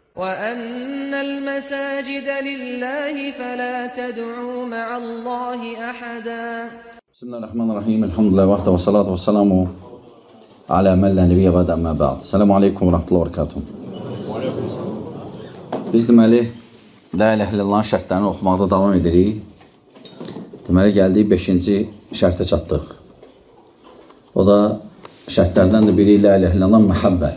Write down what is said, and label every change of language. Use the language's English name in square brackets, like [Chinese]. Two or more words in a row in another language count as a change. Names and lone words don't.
[Arabic] وَأَنَّ الْمَسَاجِدَ لِلَّهِ فَلَا تَدْعُوا مَعَ اللّٰهِ أَحَدًا. بسم الله الرحمن الرحيم. الحمد لله والصلاة والسلام على من لا نبي بعده أما بعد. السلام عليكم ورحمة الله وبركاته. [Azerbaijani] Biz deməli, La ilahe illallahın şərtlərini oxumaqda davam edirik. Deməli, gəldik 5-ci şərtə çatdıq. O da şərtlərdən də biri [Arabic] لا إله إلا الله [Azerbaijani] məhəbbə.